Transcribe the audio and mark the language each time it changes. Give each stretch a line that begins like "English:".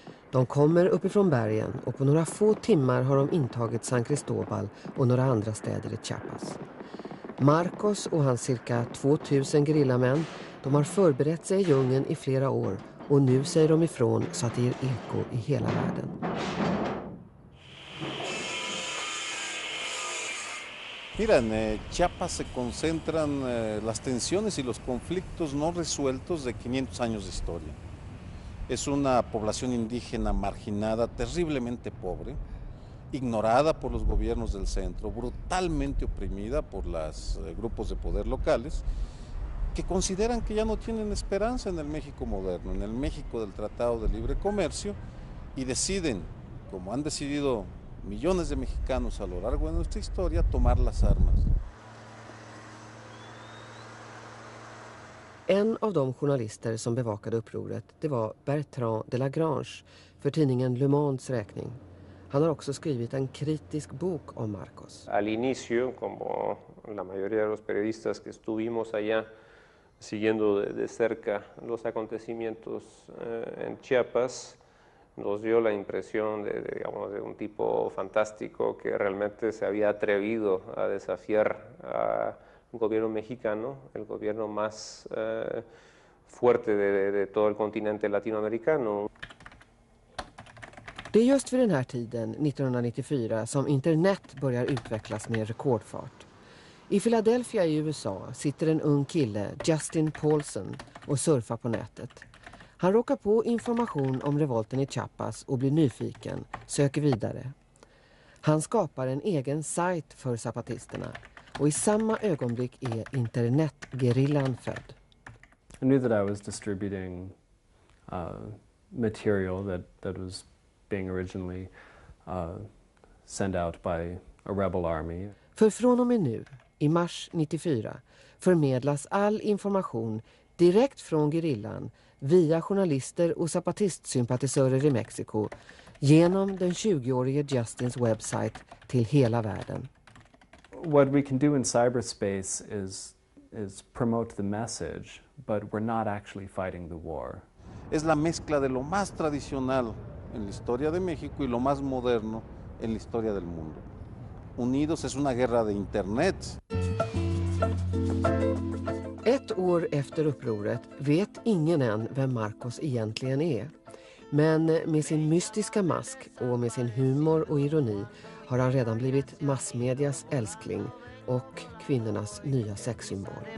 Swedish: De kommer uppifrån bergen och på några få timmar har de intagit San Cristobal och några andra städer i Chiapas. Marcos och hans cirka 2000 gerillamän, de har förberett sig i djungeln i flera år och nu säger de ifrån så att det ger eko i hela världen.
Spanish: Mira, en Chiapas se concentran las tensiones y los conflictos no resueltos de 500 años de historia. Es una población indígena marginada, terriblemente pobre, ignorada por los gobiernos del centro, brutalmente oprimida por los grupos de poder locales, que consideran que ya no tienen esperanza en el México moderno, en el México del Tratado de Libre Comercio, y deciden, como han decidido millones de mexicanos a lo largo de nuestra historia, tomar las armas.
Swedish: En av de journalister som bevakade upproret, det var Bertrand de Lagrange för tidningen Le Mondes räkning. Han har också skrivit en kritisk bok om Marcos.
Spanish: Al inicio, como la mayoría de los periodistas que estuvimos allá siguiendo de cerca los acontecimientos en Chiapas, nos dio la impresión de un tipo fantástico que realmente se había atrevido a desafiar a un gobierno mexicano, el gobierno más fuerte de todo el continente latinoamericano.
Swedish: Det är just vid den här tiden, 1994, som internet börjar utvecklas med rekordfart. I Philadelphia i USA sitter en ung kille, Justin Paulson, och surfar på nätet. Han råkar på information om revolten i Chiapas och blir nyfiken, söker vidare. Han skapar en egen sajt för zapatisterna och i samma ögonblick är internetgerillan född.
English: I knew that I was distributing material that was being originally sent out by a rebel army.
Swedish: För från och med nu, i mars 94, förmedlas all information direkt från gerillan via journalister och zapatistsympatisörer i Mexiko genom den 20-årige Justins webbsite till hela världen.
English: What we can do in cyberspace is promote the message, but we're not actually fighting the war.
Spanish: Es la mezcla de lo más tradicional en la historia de México y lo más moderno en la historia del mundo. Unidos es una guerra de internet.
Swedish: Ett år efter upproret vet ingen än vem Marcos egentligen är. Men med sin mystiska mask och med sin humor och ironi har han redan blivit massmedias älskling och kvinnornas nya sexsymbol.